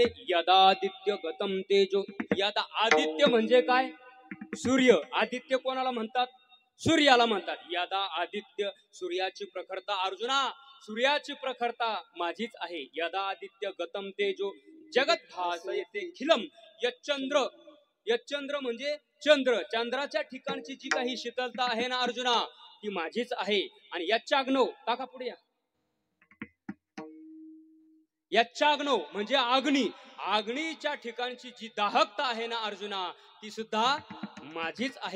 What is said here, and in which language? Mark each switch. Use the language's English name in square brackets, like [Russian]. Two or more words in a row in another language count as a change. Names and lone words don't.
[Sanskrit] यदादित्य गतम तेजो. यदा आदित्य [Marathi] म्हणजे काय? सूर्य. आदित्य कोणाला म्हणतात? सूर्याला म्हणतात. [Sanskrit] यदा आदित्य, [Marathi] सूर्याची प्रखरता. अर्जुना, सूर्याची प्रखरता माझीच आहे. [Sanskrit] यदा आदित्य गतम तेजो जगत भास येते खिलम यच्चंद्र. [Marathi] यच्चंद्र म्हणजे चंद्र. चंद्राच्या ठिकाणची जी काही शीतलता आहे ना अर्जुना, ती माझीच आहे. आणि यच्चाग्नो, काका पुढे या. यच्चाग्नो म्हणजे अग्नी. अग्नीच्या ठिकाणची जी दाहकता आहे ना अर्जुना, ती सुद्धा माझीच आहे.